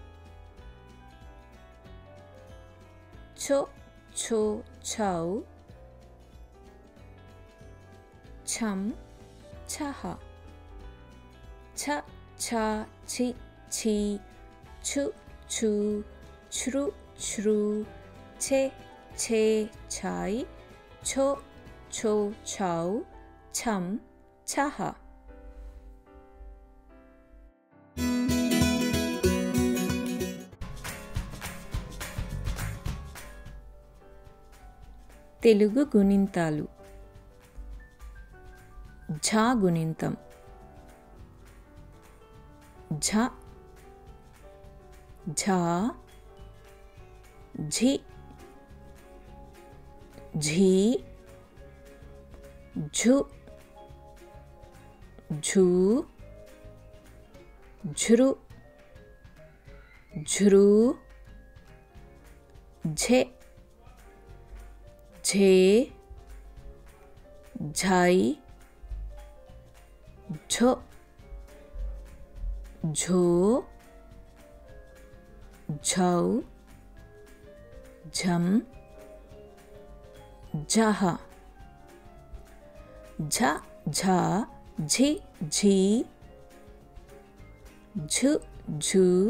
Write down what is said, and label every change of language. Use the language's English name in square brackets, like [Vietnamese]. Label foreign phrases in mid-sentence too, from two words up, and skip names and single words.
[Hindi] छो छो छाऊ छम छहा छ छा छी छी छु छु छ्रु छ्रु छे छे छाई छो छो छाऊ छम छहा [Telugu] తెలుగు గుణింతాలు ఝ గుణింతం ఝ ఝ ఝి ఝీ ఝు ఝూ ఝృ ఝృ ఝే झे [Hindi] झाई झो झो झौ झम झहा झा झा झी झी झु झू